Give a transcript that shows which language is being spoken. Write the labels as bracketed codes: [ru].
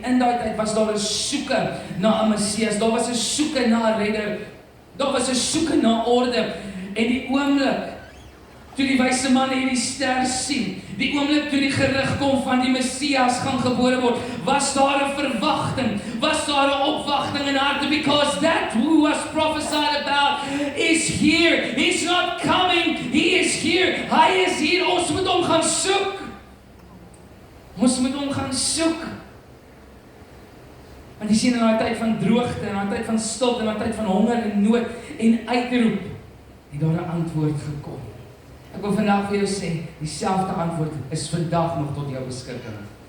[af] En in daai tyd was daar 'n soeke na 'n Messias, daar was 'n soeke na 'n redder, daar was 'n soeke na orde. En die oomblik toe die wyse manne hierdie ster sien, die oomblik toe die gerig kom van die Messias gaan gebore word, was daar 'n verwagting, was daar 'n opwagting in harte, [en] because that who who was prophesied about is here. He's not coming, he is here. [af] Hy is hier, ons moet hom gaan soek. Ons moet hom gaan soek. Want jy sien in daai tyd van droogte, in daai tyd van stilte, in daai tyd van honger en nood en uitroep, het daar 'n antwoord gekom. Ek wil vandag vir jou sê, dieselfde antwoord is vandag nog tot jou beskikking.